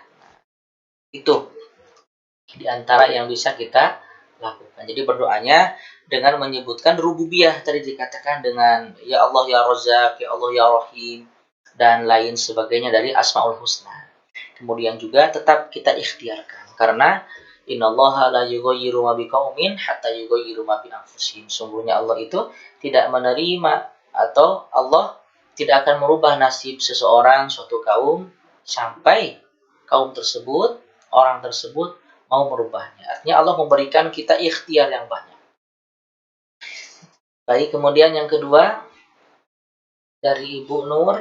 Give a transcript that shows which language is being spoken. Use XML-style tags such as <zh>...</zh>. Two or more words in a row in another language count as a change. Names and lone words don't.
<id>Itu di antara yang bisa kita lakukan. Jadi berdoanya dengan menyebutkan rububiyah, tadi dikatakan dengan</id> <ar>يا الله يا رزاق, يا الله يا رحيم,</ar> <id>dan lain sebagainya dari</id> <ar>الأسماء الحسنى.</ar> <id>Kemudian juga tetap kita ikhtiarkan, karena</id> <ar>إن الله لا يغير ما بقوم حتى يغيروا ما بأنفسهم.</ar> <id>Sungguhnya Allah itu tidak menerima, atau Allah tidak akan merubah nasib seseorang, suatu kaum, sampai kaum tersebut, orang tersebut mau merubahnya. Artinya Allah memberikan kita ikhtiar yang banyak. Baik, kemudian yang kedua dari Ibu Nur.</id>